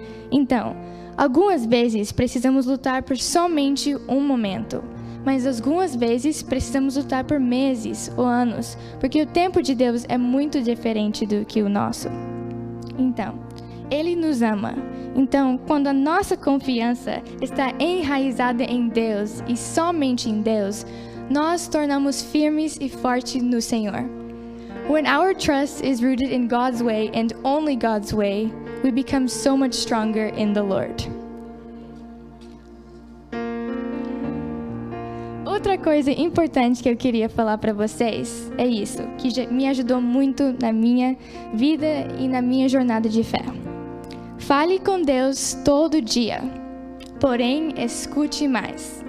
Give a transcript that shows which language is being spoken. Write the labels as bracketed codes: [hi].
[pt] Então, algumas vezes precisamos lutar por somente um momento, mas algumas vezes precisamos lutar por meses ou anos, porque o tempo de Deus é muito diferente do que o nosso. Então, Ele nos ama. Então, quando a nossa confiança está enraizada em Deus e somente em Deus, nós tornamos firmes e fortes no Senhor. [en] When our trust is rooted in God's way and only God's way, we become so much stronger in the Lord. [pt] Outra coisa importante que eu queria falar para vocês é isso, que me ajudou muito na minha vida e na minha jornada de fé. Fale com Deus todo dia, porém escute mais.